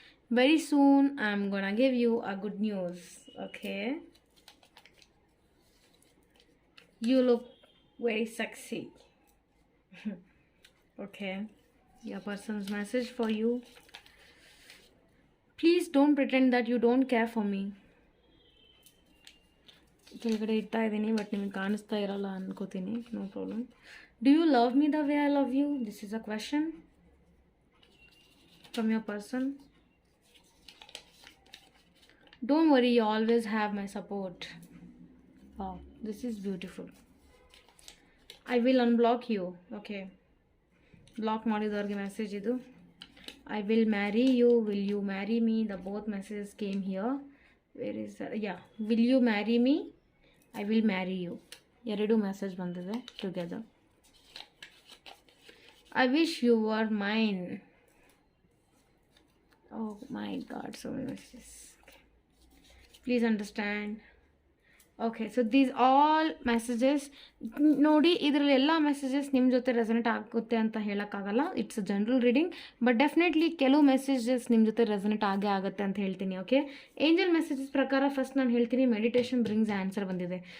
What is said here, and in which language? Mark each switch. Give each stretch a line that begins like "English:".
English: Very soon I'm gonna give you a good news. Okay. You look very sexy. Okay, your person's message for you. Please don't pretend that you don't care for me.
Kannada: ಕೆಳಗಡೆ ಇಡ್ತಾ ಇದ್ದೀನಿ, but ನಿಮಗೆ ಕಾಣಿಸ್ತಾ ಇರಲ್ಲ ಅನ್ಕೋತೀನಿ.
English: No problem. Do you love me the way I love you? This is a question from your person. Don't worry, you always have my support. Wow, this is beautiful. I will unblock you. Okay,
Kannada: block ಮಾಡಿದವ್ರಿಗೆ message ಇದು.
English: I will marry you, will you marry me? The both messages came here. Where is ya, will you marry me, I will marry you.
Kannada: ಎರಡು message ಬಂದಿದೆ together.
English: I wish you were mine. Oh my God, so many messages. Okay. Please understand.
Kannada: Okay, so these all messages ನೋಡಿ, ಇದರಲ್ಲಿ ಎಲ್ಲ messages ನಿಮ್ಮ ಜೊತೆ resonate ಆಗುತ್ತೆ ಅಂತ ಹೇಳೋಕ್ಕಾಗಲ್ಲ.
English: it's a general reading,
Kannada: but definitely ಕೆಲವು ಮೆಸೇಜಸ್ ನಿಮ್ಮ ಜೊತೆ ರೆಸನೇಟ್ ಆಗೇ ಆಗುತ್ತೆ ಅಂತ ಹೇಳ್ತೀನಿ. ಓಕೆ, ಏಂಜಲ್ ಮೆಸೇಜಸ್ ಪ್ರಕಾರ ಫಸ್ಟ್ ನಾನು ಹೇಳ್ತೀನಿ, ಮೆಡಿಟೇಷನ್ ಬ್ರಿಂಗ್ಸ್ ಆನ್ಸರ್ ಬಂದಿದೆ.